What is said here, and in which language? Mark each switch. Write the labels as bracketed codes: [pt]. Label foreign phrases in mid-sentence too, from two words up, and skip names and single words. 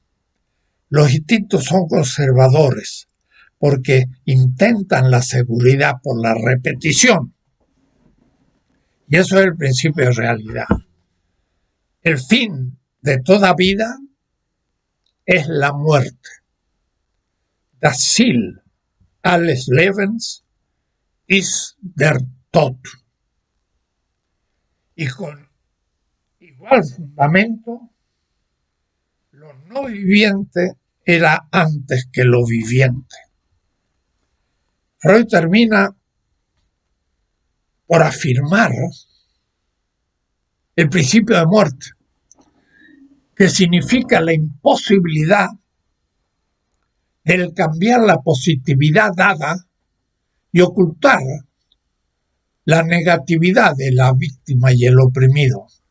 [es] Los instintos son conservadores porque intentan la seguridad por la repetición. Y eso es el principio de realidad. El fin de toda vida es la muerte. [de] Das Ziel alles Lebens ist der Tod. [es] Y con igual fundamento, lo no viviente era antes que lo viviente. Freud termina por afirmar el principio de muerte, que significa la imposibilidad de cambiar la positividad dada y ocultar la negatividad de la víctima y el oprimido.